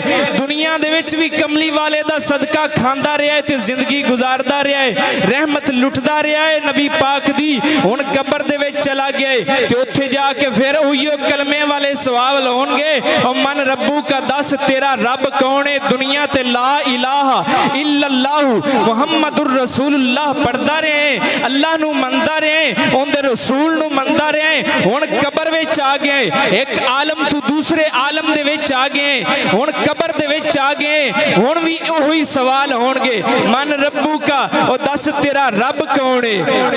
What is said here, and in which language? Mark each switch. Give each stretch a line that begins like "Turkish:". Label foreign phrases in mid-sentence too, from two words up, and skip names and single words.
Punjabi: دنیا دے وچ بھی کملی والے دا صدقہ کھاندا رہا ہے تے زندگی گزاردا رہا ہے، رحمت لٹدا رہا ہے نبی پاک دی. ہن قبر دے وچ چلا گیا تے اوتھے جا کے فیر اوہیو کلمے والے سوال ہونگے، او
Arabic: من ربك,
Punjabi: دس تیرا رب کون ہے? دنیا تے
Arabic: لا إله إلا الله محمد رسول الله
Punjabi: پڑھدا رہے، اللہ نوں منندا رہے، اوہندے رسول نوں منندا رہے. ہن قبر وچ آ گئے، اک عالم توں دوسرے عالم دے وچ آ گئے، ہن قبر دے وچ آ گئے، ہن بھی اوہی سوال ہونگے,
Arabic: من ربك,
Punjabi: او دس تیرا رب کون ہے?